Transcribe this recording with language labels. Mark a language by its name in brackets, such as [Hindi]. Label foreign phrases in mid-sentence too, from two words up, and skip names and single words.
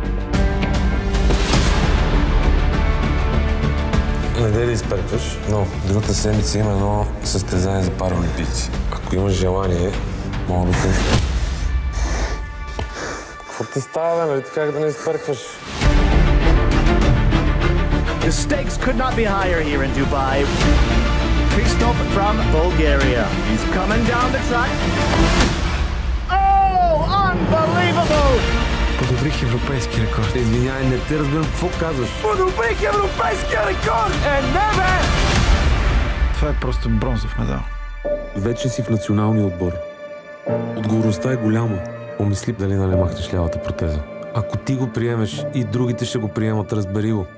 [Bulgarian] Не дей да изперкваш, но другата седмица има едно състезание за параолимпийци. Ако имаш желание, мога да те... Какво ти става, бе? Нали как да не изперкваш? [English] The stakes could not be higher here in Dubai. Christoph from Bulgaria. He's coming down the track. Oh, unbelievable! [Bulgarian] Подобрих европейски рекорд. Извинявай, не те разбирам какво казваш. Подобрих европейския рекорд! Това е просто бронзов медал. Вече си в националния отбор. Отговорността е голяма. Помисли дали да не махнеш лявата протеза. Ако ти го приемеш и другите ще го приемат, разбери го.